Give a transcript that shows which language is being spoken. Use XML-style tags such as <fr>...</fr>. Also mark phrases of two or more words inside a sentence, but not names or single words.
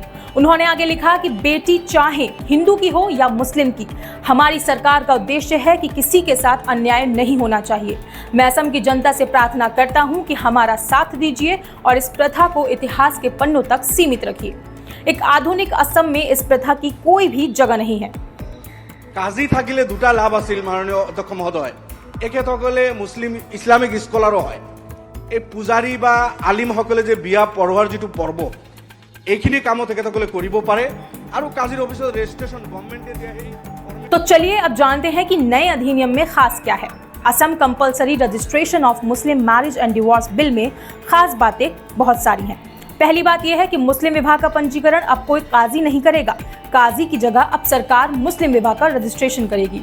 <hi>उन्होंने आगे लिखा कि बेटी चाहे हिंदू की हो या मुस्लिम की, हमारी सरकार का उद्देश्य है कि किसी के साथ अन्याय नहीं होना चाहिए। मैं असम की जनता से प्रार्थना करता हूं कि हमारा साथ दीजिए और इस प्रथा को इतिहास के पन्नों तक सीमित रखिए। एक आधुनिक असम में इस प्रथा की कोई भी जगह नहीं है।</hi> <as>काजी থাকিলে দুটা লাভ আছিল মাননীয় অধ্যক্ষ মহোদয়। একেসকলে মুসলিম</as> <en>Islamic scholarও</en> <as>হয়। এই পূজাৰী বা আলিমসকলে যে বিয়া পঢ়োৱাৰ যিটো পৰ্ব এইখিনি কামো তেখেতসকলে কৰিব পাৰে আৰু কাজিৰ অফিচত</as> <en>registration governmentে</en> <as>দিয়া।</as> <hi>तो चलिए अब जानते हैं कि नए अधिनियम में खास क्या है। असम कंपल्सरी रजिस्ट्रेशन ऑफ मुस्लिम मैरिज एंड डिवोर्स बिल में खास बातें बहुत सारी हैं। पहली बात यह है कि मुस्लिम विवाह का पंजीकरण अब कोई काजी नहीं करेगा। काजी की जगह अब सरकार मुस्लिम विवाह का रजिस्ट्रेशन करेगी।</hi>